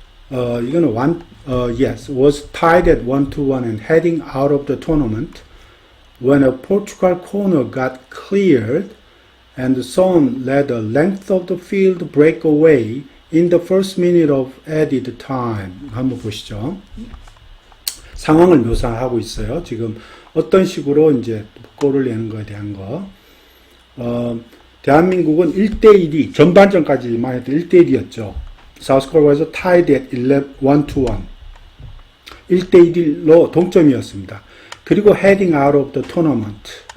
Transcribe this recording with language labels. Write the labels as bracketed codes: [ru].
[ko] 이거는 [en] was tied at 1-1 and heading out of the tournament when a Portugal corner got cleared and Son led a length of the field breakaway in the first minute of added time. [ko] 한번 보시죠. 상황을 묘사하고 있어요. 지금 어떤 식으로 이제 골을 내는 거에 대한 거. 대한민국은 1대1이 전반전까지만 해도 1대1이었죠. [en] South Korea에서 tied at 1-1. [ko] 1대1로 동점이었습니다. 그리고 [en] heading out of the tournament.